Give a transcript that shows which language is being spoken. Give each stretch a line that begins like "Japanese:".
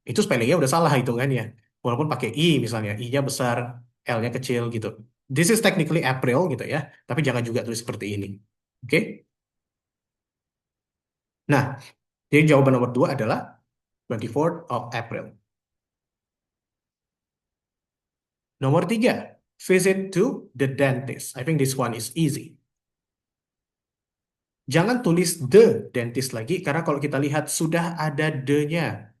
Indonesian: Itu spellingnya udah salah hitungannya. Walaupun pakai I misalnya, I-nya besar, L-nya kecil gitu.
English: This is technically April
Indonesian: gitu ya, tapi jangan juga tulis seperti ini. Oke? Nah, jadi jawaban nomor 2 adalah
English: 24th of April.
Indonesian: Nomor 3,
English: visit to the dentist. I think this one is easy.
Indonesian: Jangan tulis the dentist lagi, karena kalau kita lihat sudah ada the-nya.